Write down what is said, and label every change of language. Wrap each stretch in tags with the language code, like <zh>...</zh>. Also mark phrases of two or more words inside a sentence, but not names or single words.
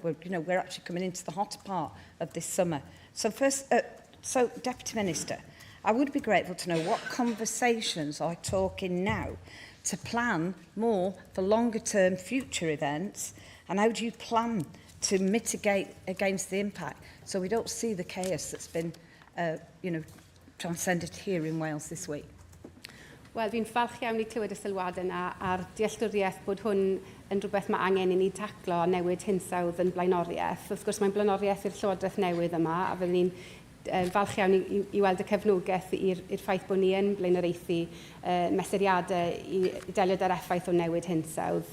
<en>We're actually coming into the hotter part of this summer. So Deputy Minister, I would be grateful to know what conversations are talking now to plan more for longer-term future events, and how do you plan to mitigate against the impact so we don't see the chaos that's been transcended here in Wales this week?</en> <cy>Wel, fi'n falch iawn i clywed y sylwadau yna a'r dealltwriaeth bod hwn yn rhywbeth mae angen i ni taclo a newid hinsawdd yn blaenoriaeth. Wrth gwrs, mae'n blaenoriaeth i'r Llywodraeth newydd yma, a fyddwn ni'n falch iawn i weld y cefnogaeth i'r ffaith bod ni yn blaenoriaethu mesuriadau i delio gyda'r effaith o newid hinsawdd.</cy>